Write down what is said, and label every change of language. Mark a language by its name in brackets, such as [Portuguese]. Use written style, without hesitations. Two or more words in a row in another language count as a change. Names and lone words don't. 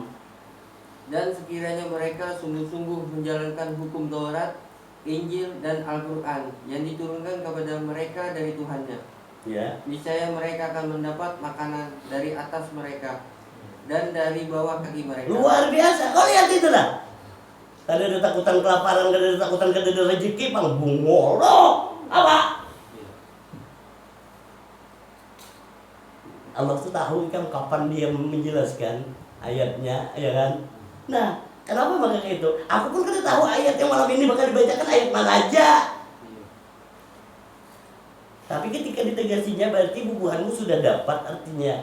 [Indonesian] Dan sekiranya mereka sungguh-sungguh menjalankan hukum Taurat, Injil, dan Al-Quran yang diturunkan kepada mereka dari Tuhannya, Ya. niscaya mereka akan mendapat makanan dari atas mereka dan dari bawah kaki mereka. Luar biasa. Kau lihat itulah. Kada ada takutan kelaparan, kada ada takutan kada ada rezeki, pang bungolo. Apa? Allah tuh tahu kan kapan dia menjelaskan ayatnya, ya kan? Nah, kenapa maka kayak itu? Aku pun kada tahu ayat yang malam ini bakal dibacakan ayat mana aja. Tapi ketika ditegasinya berarti bubuhanmu sudah dapat artinya.